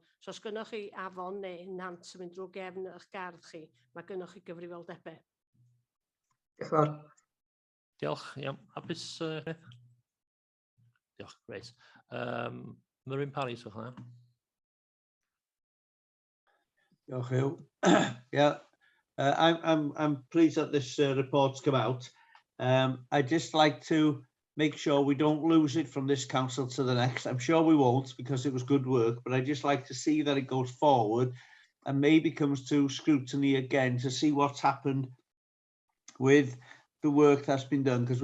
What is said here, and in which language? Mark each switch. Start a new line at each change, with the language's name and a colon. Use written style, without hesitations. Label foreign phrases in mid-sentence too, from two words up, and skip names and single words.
Welsh: So os gynnwch chi afon neu nant yn mynd drwy gefn eich gardd chi, mae gynnwch chi gyfrifoldebau. Diolch yn fawr. Diolch, iawn. Hapus? Diolch, greit. Myrwyn Parry, swch na. Diolch Hugh.
English: Yeah, I'm pleased that this report's come out. I'd just like to make sure we don't lose it from this council to the next. I'm sure we won't because it was good work, but I'd just like to see that it goes forward and maybe comes to scrutiny again to see what's happened with the work that's been done, because